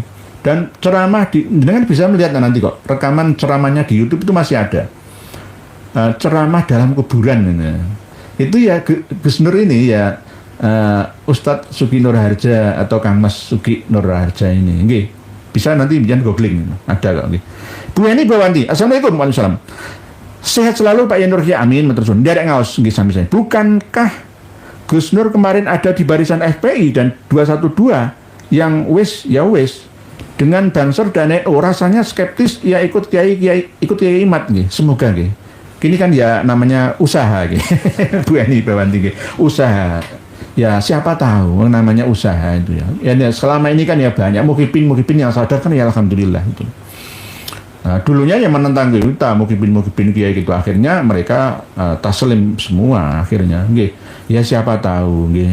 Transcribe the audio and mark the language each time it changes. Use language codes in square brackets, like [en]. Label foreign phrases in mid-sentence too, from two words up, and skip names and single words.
[id] Dan ceramah dengan bisa melihat nanti kok rekaman ceramahnya di YouTube itu masih ada. Ceramah dalam kuburan itu ya Gus Nur ini ya. Ustadz Suki Nur Harja atau Kang Mas Suki Nur Harja ini, bisa nanti jangan googling, ada kok. Bu Eni Bawanti, [ar] السلام عليكم ورحمة الله وبركاته. [id] Sehat selalu Pak Yanur Kiai, amin [jv] matur suwun. Nderek ngaos nggih sami [id] saya. Bukankah Gus Nur kemarin ada di barisan FPI dan 212 yang wis dengan Banser dan NU rasanya skeptis ya ikut Kiai Imat nggih. Semoga nggih. Ini kan ya namanya usaha nggih. Bu Eni Bawanti nggih. Usaha. Ya siapa tahu namanya usaha itu ya. Ya selama ini kan ya banyak mukipin yang sadar kan ya alhamdulillah itu. Nah, dulunya yang menentang kita mukibin kiai gitu, akhirnya mereka taslim semua akhirnya nggih. Ya siapa tahu nggih.